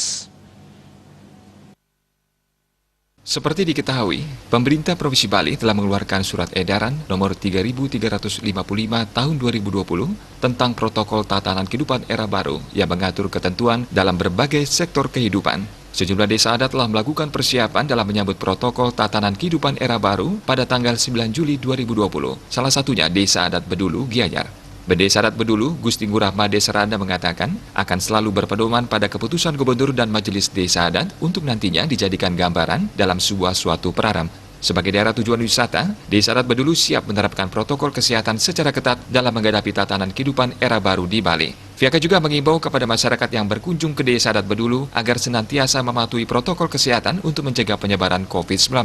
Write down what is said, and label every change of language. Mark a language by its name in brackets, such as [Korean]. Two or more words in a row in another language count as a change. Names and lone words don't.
[Indonesian] Seperti diketahui, pemerintah Provinsi Bali telah mengeluarkan surat edaran nomor 3355 tahun 2020 tentang protokol tatanan kehidupan era baru yang mengatur ketentuan dalam berbagai sektor kehidupan. Sejumlah desa adat telah melakukan persiapan dalam menyambut protokol tatanan kehidupan era baru pada tanggal 9 Juli 2020. Salah satunya Desa Adat Bedulu, Gianyar. Desa Adat Bedulu, Gusti Ngurah Made Seranda mengatakan akan selalu berpedoman pada keputusan gubernur dan majelis desa adat untuk nantinya dijadikan gambaran dalam suatu praram. Sebagai daerah tujuan wisata, Desa Adat Bedulu siap menerapkan protokol kesehatan secara ketat dalam menghadapi tatanan kehidupan era baru di Bali. Pihaknya juga mengimbau kepada masyarakat yang berkunjung ke Desa Adat Bedulu agar senantiasa mematuhi protokol kesehatan untuk mencegah penyebaran COVID-19.